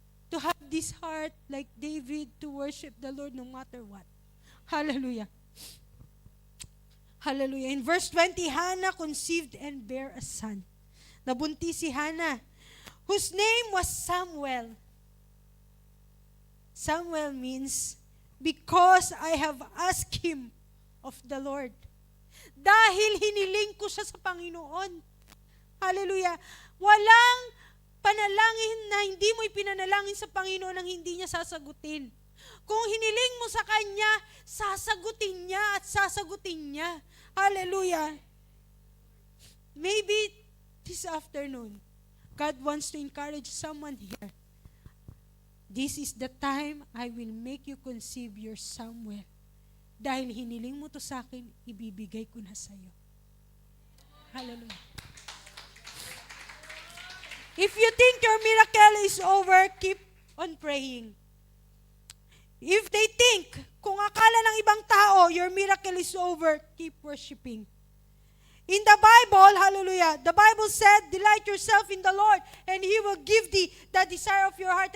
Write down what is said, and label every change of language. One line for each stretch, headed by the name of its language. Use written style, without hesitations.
English: To have this heart like David to worship the Lord no matter what. Hallelujah. Hallelujah. In verse 20, Hannah conceived and bare a son.
Filipino: Nabuntis si Hannah,
English: whose name was Samuel. Samuel means, because I have asked him of the Lord.
Filipino: Dahil hiniling ko siya sa Panginoon. Hallelujah. Walang panalangin na hindi mo ipinanalangin sa Panginoon ang hindi niya sasagutin. Kung hiniling mo sa Kanya, sasagutin niya at sasagutin niya.
English: Hallelujah. Maybe this afternoon, God wants to encourage someone here. this is the time I will make you conceive your Samuel.
Filipino: Dahil hiniling mo to sa akin, ibibigay ko na sa'yo.
English: Hallelujah. If you think your miracle is over, keep on praying. If they think,
Filipino: kung akala ng ibang tao,
English: your miracle is over, keep worshiping. In the Bible, hallelujah, the Bible said, delight yourself in the Lord, and He will give thee the desire of your heart.